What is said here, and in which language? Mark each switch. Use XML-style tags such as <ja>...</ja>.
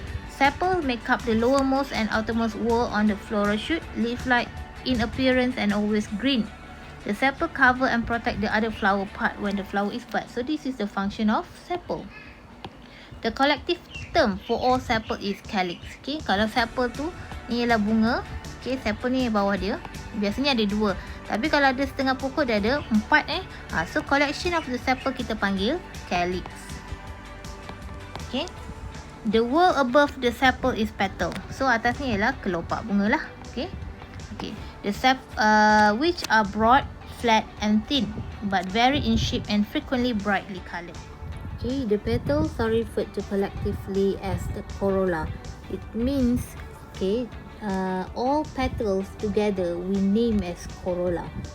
<en>Sepal make up the lowermost and outermost whorl on the floral shoot, leaf-like in appearance and always green. The sepal cover and protect the other flower part when the flower is bud. So this is the function of sepal. The collective term for all sepal is calyx.</en> <ms>Okay, kalau sepal tu ni ialah bunga. Okay, sepal ni bawah dia. Biasanya ada 2. Tapi kalau ada setengah pokok dia ada 4</ms> <en>So collection of the sepal</en> <ms>kita panggil calyx. Okay.</ms> <en>The whorl above the sepal is petal.</en> <ms>So atas ni ialah kelopak bunga lah. Okay. Okay.</ms> <en>The which are broad, flat and thin, but vary in shape and frequently brightly coloured. Okay. The petals are referred to collectively as the corolla. It means, okay, all petals together we name as corolla.</en>